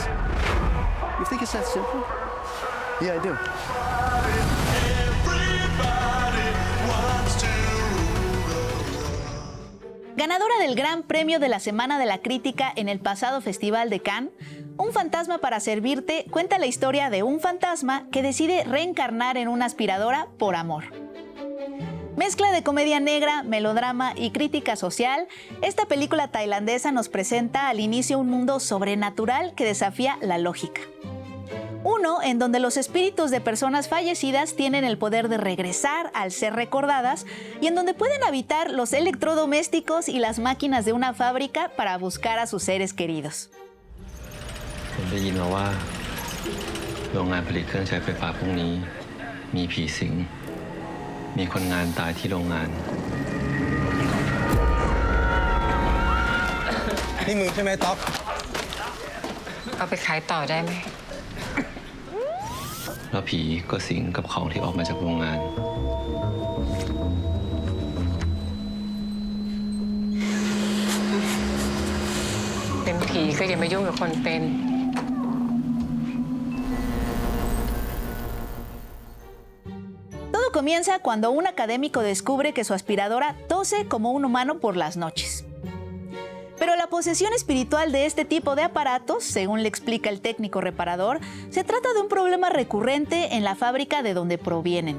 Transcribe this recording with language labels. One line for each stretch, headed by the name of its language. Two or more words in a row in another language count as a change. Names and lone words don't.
English: You think it's that simple? Yeah, I do.
Spanish: Ganadora del Gran Premio de la Semana de la Crítica en el pasado Festival de Cannes, Un fantasma para servirte cuenta la historia de un fantasma que decide reencarnar en una aspiradora por amor. Mezcla de comedia negra, melodrama y crítica social, esta película tailandesa nos presenta al inicio un mundo sobrenatural que desafía la lógica. Uno en donde los espíritus de personas fallecidas tienen el poder de regresar al ser recordadas y en donde pueden habitar los electrodomésticos y las máquinas de una fábrica para buscar a sus seres queridos.
Thai: ผมได้ยินมาว่าโรงงานผลิตเครื่องใช้ไฟฟ้าพวกนี้มีผีสิงมีคนงานตายที่โรงงาน นี่มึงใช่ไหมต๊อก เอาไปขายต่อได้ไหม แล้วผีก็สิงกับของที่ออกมาจากโรงงาน เป็นผีก็อย่ามายุ่งกับคนเป็น
Spanish: Todo comienza cuando un académico descubre que su aspiradora tose como un humano por las noches. Pero la posesión espiritual de este tipo de aparatos, según le explica el técnico reparador, se trata de un problema recurrente en la fábrica de donde provienen.